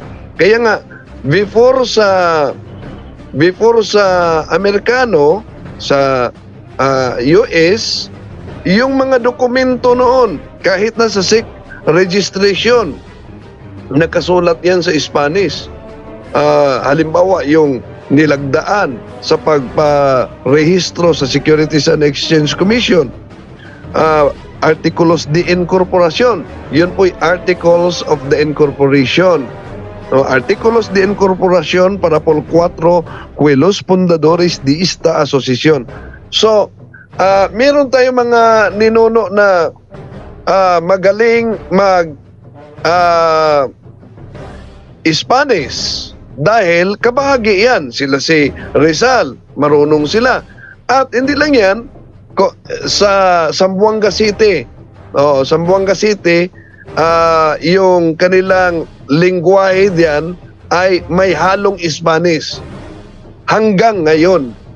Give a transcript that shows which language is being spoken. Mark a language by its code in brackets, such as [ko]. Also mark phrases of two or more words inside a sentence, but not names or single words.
[tl] Kaya nga before sa Amerikano, sa US, yung mga dokumento noon kahit na sa [en] SIC registration [tl] nakasulat yan sa Spanish. Halimbawa yung nilagdaan sa pagparehistro sa Securities and Exchange Commission, [es] Articulos de Incorporación, [tl] yun po'y [en] Articles of the Incorporation. [es] Artículos de Incorporación para por 4 Cuelos Fundadores de esta Asociación. [tl] So, meron tayong mga ninuno na magaling Spanish dahil kabahagi yan. Sila si Rizal, marunong sila. At hindi lang yan, sa Zamboanga City, yung kanilang lingwahe diyan ay may halong Spanish hanggang ngayon.